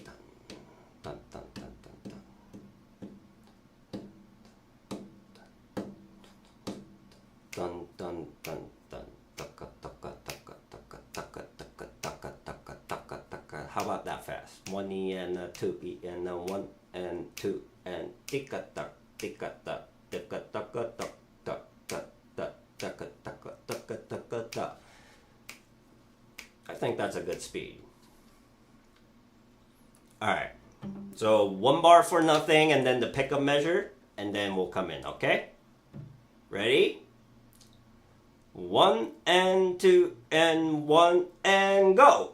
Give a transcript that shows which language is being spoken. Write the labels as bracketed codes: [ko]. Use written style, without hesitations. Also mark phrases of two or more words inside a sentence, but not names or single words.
[en] Dun, dun, dun, dun, dun. Dun, dun, dun, dun. Taka, taka, taka, taka, taka, taka, taka, taka, taka, taka. How about that fast? 1 E and a 2 E and a 1 and 2 and tika tak, tika tak, tika taka tak, tak, tak, tak, taka, taka, taka, taka, tak. I think that's a good speed. All right. So 1 bar for nothing, and then the pickup measure, and then we'll come in, okay? Ready? 1 and 2 and 1 and go.